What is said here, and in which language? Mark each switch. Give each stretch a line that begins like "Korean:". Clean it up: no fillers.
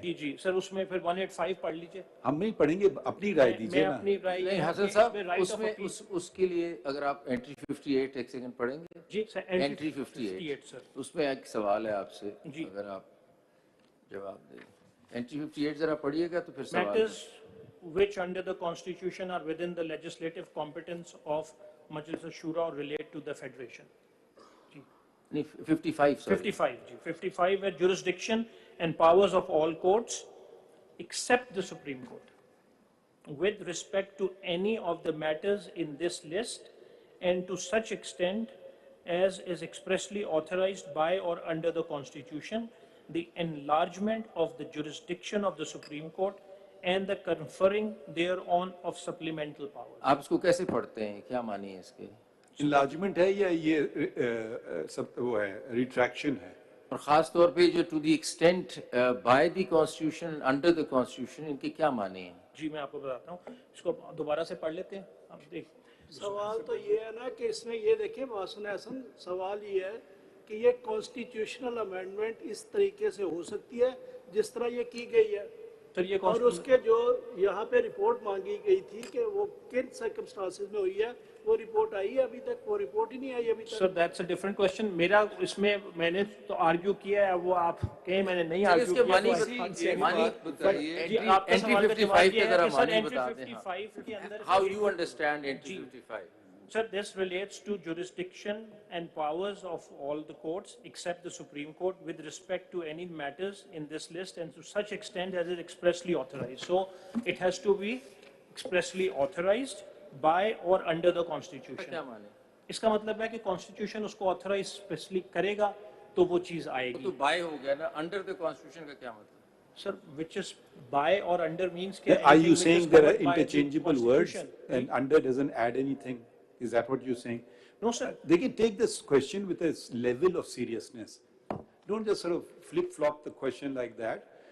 Hindi: जी जी sir, उसमें फिर 185 पढ़ लीजिए। हम नहीं पढ़ेंगे, अपनी राय दीजिए मैं ना। अपनी राय नहीं हसन साहब, उसमें उसके लिए अगर आप एंट्री 58 एक सेकंड पढ़ेंगे। जी सर, एंट्री 58 सर, उसमें एक सवाल है आपसे, अगर आप जवाब दें। एंट्री 58 जरा पढ़िएगा तो फिर सवाल।
English: Matters which under the constitution are within the legislative competence of Majlis Shura or relate to the federation. 55 sorry. 55
Hindi: जी,
English: 55 है jurisdiction and powers of all courts except the Supreme Court with respect to any of the matters in this list and to such extent as is expressly authorized by or under the Constitution, the enlargement of the jurisdiction of the Supreme Court and the conferring thereon of supplemental powers.
Hindi: आप इसको कैसे पढ़ते हैं, क्या मानी है इसके? Enlargement है या ये सब वो है, retraction है? और खास तौर पे जो
English: to the extent by the constitution
Hindi: under the constitution, इनके क्या माने हैं? जी मैं आपको बताता हूँ, इसको दोबारा से पढ़ लेते हैं। आप देख, सवाल तो ये है ना कि इसमें ये देखिए मासून हसन, सवाल ये है कि ये कॉन्स्टिट्यूशनल अमेंडमेंट इस तरीके से हो सकती है जिस तरह ये की गई है, और उसके जो यहाँ पे रिपोर्ट मांगी गई थी कि वो किन सर्कमस्टांसेस में हुई है, वो रिपोर्ट आई है अभी तक? वो रिपोर्ट ही नहीं आई अभी तक।
English: Sir that's a different question.
Hindi: मेरा इसमें मैंने तो आर्ग्यू किया है, वो आप कहें मैंने नहीं आर्ग्यू किया। मानी बताइए, एंट्री 55 के जरा मानी बताते हैं।
English: How you understand entry 55? Sir, this relates to jurisdiction and powers of all the courts except the Supreme Court with respect to any matters in this list and to such extent as is expressly authorized. So it has to be expressly authorized by or under the Constitution.
Hindi: क्या माने? इसका मतलब है कि Constitution उसको
English: authorize specially
Hindi: करेगा तो वो चीज आएगी। तो by हो गया ना,
English: under the Constitution
Hindi: का क्या मतलब?
English: Sir, which is by or under means Are you saying there are interchangeable words and under doesn't add anything? Is that what you're saying? No, sir. They can take this question with a level of seriousness. Don't just sort of flip-flop the question like that.